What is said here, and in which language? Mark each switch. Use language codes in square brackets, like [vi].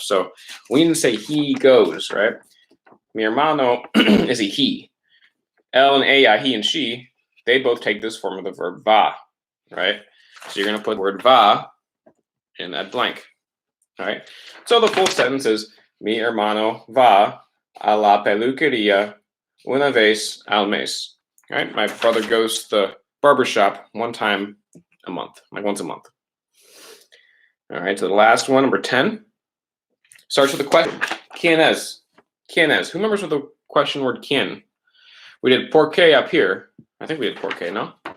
[en] So we didn't say he goes, right? [es] Mi hermano [en] is a he. Él and ella, he and she, they both take this form of the verb va, right? So you're going to put the word va in that blank, all right? So the full sentence is, [es] Mi hermano va a la peluquería una vez al mes. [en] All right, my brother goes to the barbershop one time a month, like once a month. All right, so the last one, number 10, starts with the question. [es] ¿Quién es? ¿Quién es? [en] Who remembers what the question word quién? We did por qué up here. I think we did por qué, no?